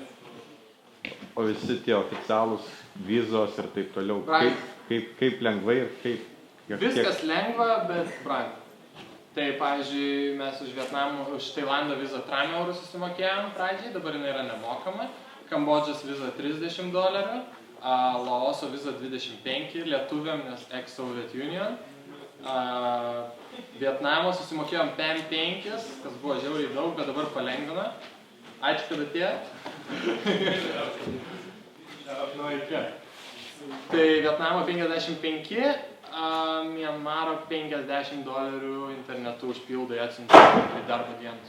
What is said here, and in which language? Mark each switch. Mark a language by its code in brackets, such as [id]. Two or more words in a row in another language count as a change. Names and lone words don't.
[lt] O visi tie oficialūs vizos ir taip toliau, kaip lengvai ir kaip... Viskas lengva, bet brangu. Tai, pavyzdžiui, mes už Tailando vizą 3 eurų susimokėjom pradžiai, dabar jinai yra nemokama. Kambodžos viza $30, Laoso viza 25, lietuviam, nes [en] ex-Soviet Union. [lt] Vietnamo susimokėjom 5, kas buvo žiauriai daug, bet dabar palengvina. Ačiū, kad atėjot. Tai Vietnamo 55, Mianmaro $50 internetu užpildai atsiunčia į darbo dienas.